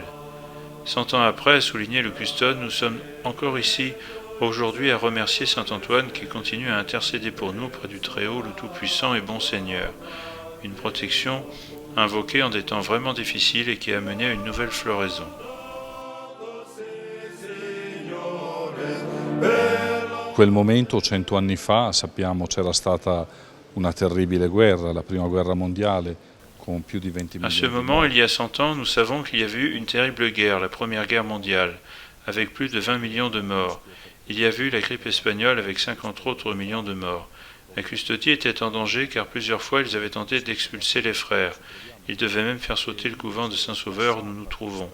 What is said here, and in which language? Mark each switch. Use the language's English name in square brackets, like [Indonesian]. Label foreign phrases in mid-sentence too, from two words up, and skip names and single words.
[French] 100 ans après, a souligné le custode, nous sommes encore ici aujourd'hui à remercier saint Antoine qui continue à intercéder pour nous près du Très-Haut, le Tout-Puissant et Bon Seigneur. Une protection invoquée en des temps vraiment difficiles et qui a mené à une nouvelle floraison. [Italian] Quel momento, 100 anni fa, sappiamo c'era stata una terribile guerra, la prima guerra mondiale, con più di 20 [French] À [Italian] milioni [French] ce moment, il y a 100 ans, nous savons qu'il y a eu une terrible guerre, la Première Guerre mondiale, avec plus de 20 millions de morts. Il y a eu la grippe espagnole avec 50 autres millions de morts. La custodie était en danger car plusieurs fois ils avaient tenté d'expulser les frères. Ils devaient même faire sauter le couvent de Saint-Sauveur où nous nous trouvons.